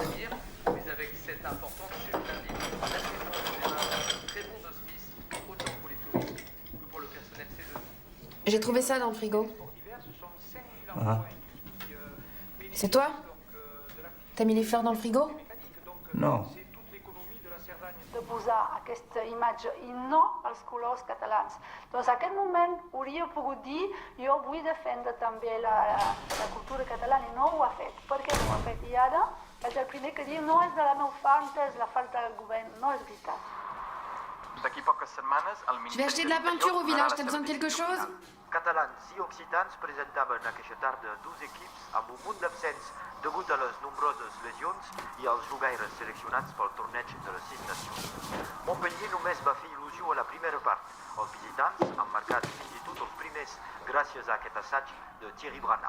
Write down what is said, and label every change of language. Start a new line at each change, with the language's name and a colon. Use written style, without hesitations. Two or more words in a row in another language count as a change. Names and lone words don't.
French: Mais avec cette importante chute lundi, la saison démarre de très bons auspices, autant pour les touristes que pour le personnel saisonnier. J'ai trouvé ça dans le frigo. Ah. C'est toi? T'as mis les fleurs dans le frigo? Non.
Catalan: De posar aquesta imatge i no als colors catalans. Doncs en aquest moment hauria pogut dir jo vull defendre també la cultura catalana i no ho ha fet. Per què no ho ha fet? I ara és el primer que diu no és de la meva falta, és la falta del govern. No és veritat. D'aquí poques setmanes, el
French: Je vais acheter de la peinture au village, t'as besoin de quelque chose?
Catalan: Catalans i occitans presentaven aquesta tarda 12 equips amb un munt d'absents degut a les nombroses lesions i als jugaires seleccionats pel torneig de les 6 nacions. Montpellier només va fer il·lusió a la primera part. Els visitants han marcat fins i tot els primers gràcies a aquest assaig de Thierry Brana.